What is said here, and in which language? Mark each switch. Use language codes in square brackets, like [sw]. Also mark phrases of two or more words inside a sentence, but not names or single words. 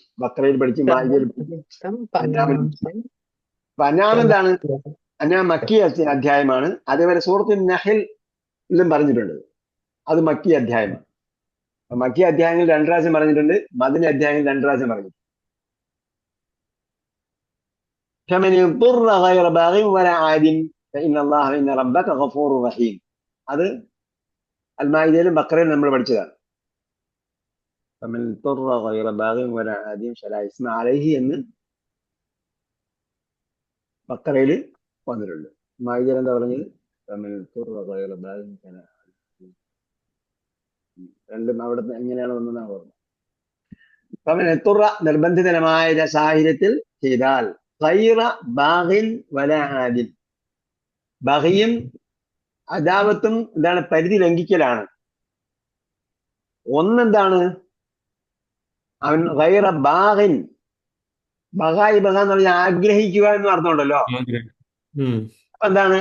[ml] ബക്രയിൽ പഠിച്ചു, മായിദയിൽ പഠിച്ചു, അന്നാമിൽ പഠിച്ചു. അപ്പൊ അന്നാം എന്താണ്? അന്നാം മക്കിയ അധ്യായമാണ്. അതേപോലെ സൂറത്തുൽ നഹ്ലിലും പറഞ്ഞിട്ടുണ്ട്, അത് മക്കിയ അധ്യായമാണ്. അപ്പൊ മക്കിയ അധ്യായങ്ങൾ 2 പ്രാവശ്യം പറഞ്ഞിട്ടുണ്ട്, മദനി അധ്യായങ്ങൾ 2 പ്രാവശ്യം പറഞ്ഞിട്ടുണ്ട്. [ar] فمن اضطر غير باغ ولا عاد فإن الله إن ربك غفور رحيم. [ml] അത് അൽ-മാഇദയിലും ബക്രയിലും നമ്മൾ പഠിച്ചതാണ്. [ar] فمن اضطر غير باغ ولا عاد فلا إثم عليه [ml] എന്ന് ബക്രയിൽ വന്നിട്ടുണ്ട്. മാഇദയിൽ എന്താ പറഞ്ഞത്? [ar] فمن اضطر غير باغ ولا عاد. [ml] രണ്ടും അവിടെ എങ്ങനെയാണ് വന്നതെന്നാണ് പറഞ്ഞത്. [ar] فمن اضطر [ml] നിർബന്ധിതമായ സാഹചര്യത്തിൽ ചെയ്താൽ [ar] غير باغ ولا عاد. [ml] ബഗിയും അദാവത്തും എന്താണ്? പരിധി ലംഘിക്കലാണ്. ഒന്നെന്താണ്? അവൻ [ar] غير باغ, [ml] ബഗായി ബഗ എന്ന് പറഞ്ഞാൽ ആഗ്രഹിക്കുക എന്ന് അർത്ഥമുണ്ടല്ലോ. അപ്പൊ എന്താണ്?